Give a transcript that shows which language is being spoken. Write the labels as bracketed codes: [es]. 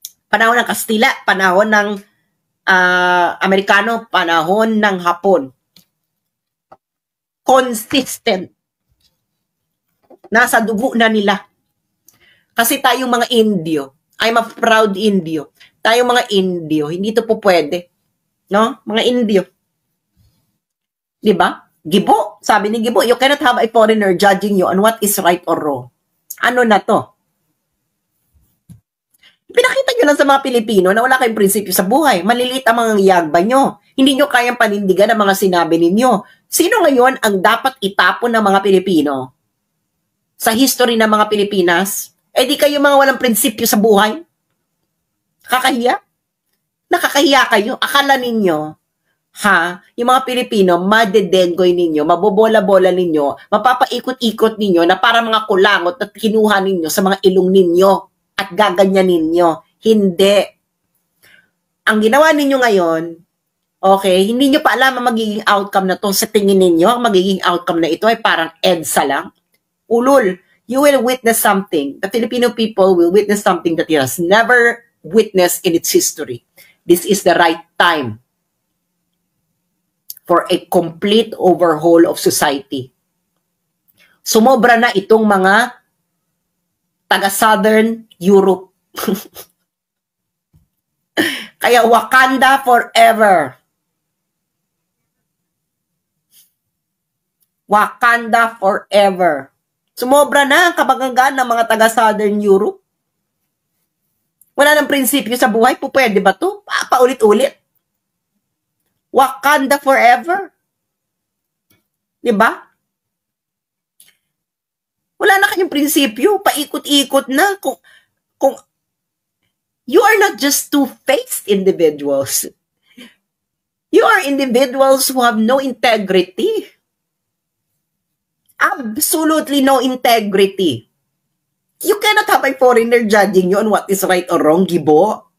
[tl] Panahon ng Kastila, panahon ng Amerikano, panahon ng Hapon. Consistent. Nasa dugo na nila. Kasi tayong mga Indio, [en] I'm a proud Indio. [tl] Tayong mga Indio, hindi ito po pwede. No? Mga Indio. Diba? [en] Gibo, [tl] sabi ni Gibo, [en] you cannot have a foreigner judging you on what is right or wrong. [tl] Ano na to? Pinakita nyo lang sa mga Pilipino na wala kayong prinsipyo sa buhay. Maliliit ang mga yagba nyo. Hindi nyo kayang panindigan ang mga sinabi ninyo. Sino ngayon ang dapat itapon ng mga Pilipino? Sa history ng mga Pilipinas? Eh di kayo mga walang prinsipyo sa buhay? Nakakahiya? Nakakahiya kayo. Akala ninyo, yung mga Pilipino, madedengoy ninyo, mabobola-bola ninyo, mapapaikot-ikot ninyo na para mga kulangot at kinuha ninyo sa mga ilong ninyo at gaganyan ninyo. Hindi. Ang ginawa ninyo ngayon, okay, hindi nyo pa alam ang magiging outcome na to. Sa tingin ninyo, ang magiging outcome na ito ay parang EDSA lang. [en] Ulul, you will witness something. The Filipino people will witness something that it has never witnessed in its history. This is the right time for a complete overhaul of society. [tl] Sumobra na itong mga taga-Southern Europe. Kaya Wakanda forever. Wakanda forever. Sumobra na ang kabanggaan ng mga taga-Southern Europe. Wala nang prinsipyo sa buhay. Pwede ba ito? Paulit-ulit. Wakanda forever. Diba? Wala na kayong prinsipyo. Paikot-ikot na. [en] Kung you are not just two-faced individuals. You are individuals who have no integrity. Absolutely no integrity. You cannot have a foreigner judging you on what is right or wrong, Gibo.